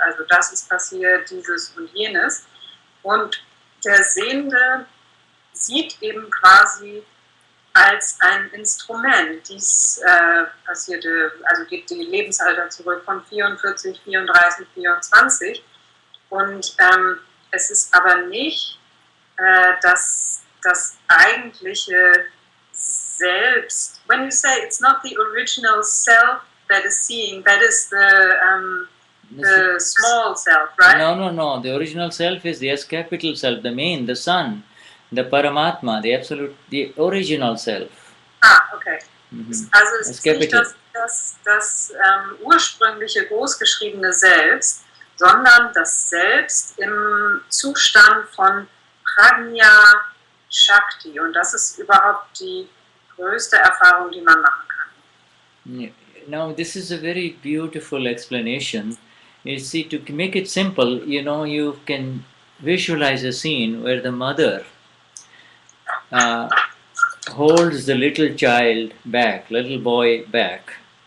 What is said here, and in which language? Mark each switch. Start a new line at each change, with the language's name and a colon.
German: Also das ist passiert, dieses und jenes. Und der Sehende sieht eben quasi als ein Instrument. Dies passierte, also geht die Lebensalter zurück von 44, 34, 24. Und es ist aber nicht das eigentliche Selbst
English: when you say it's not the original self that is seeing, that is the small self, right? No. The original self is the S capital self, the main, the sun, the Paramatma, the absolute, the original self. Ah, okay. Mhm.
German: Also es
English: S
German: ist nicht
English: capital.
German: das ursprüngliche großgeschriebene Selbst, sondern das Selbst im Zustand von Prajna Shakti. Und das ist überhaupt die größte Erfahrung, die man machen kann.
English: Yeah. Now, this is a very beautiful explanation. You see, to make it simple, you can visualize a scene where the mother holds the little child back, little boy back.